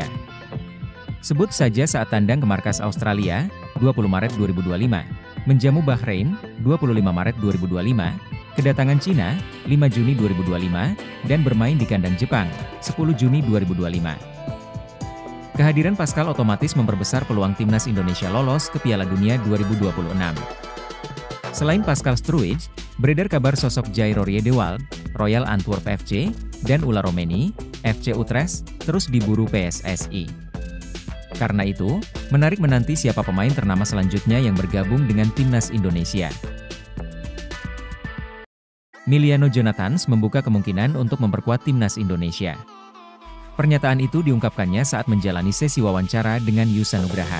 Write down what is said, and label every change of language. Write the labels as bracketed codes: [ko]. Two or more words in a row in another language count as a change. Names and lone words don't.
[id] Sebut saja saat tandang ke markas Australia, 20 Maret 2025, menjamu Bahrain, 25 Maret 2025, kedatangan Cina, 5 Juni 2025, dan bermain di kandang Jepang, 10 Juni 2025. Kehadiran Pascal otomatis memperbesar peluang timnas Indonesia lolos ke Piala Dunia 2026. Selain Pascal Struijk, beredar kabar sosok Jair Riedewald, Royal Antwerp FC, dan Ula Romeni, FC Utrecht, terus diburu PSSI. Karena itu, menarik menanti siapa pemain ternama selanjutnya yang bergabung dengan timnas Indonesia. Emiliano Jonathans membuka kemungkinan untuk memperkuat timnas Indonesia. Pernyataan itu diungkapkannya saat menjalani sesi wawancara dengan Yusa Nugraha.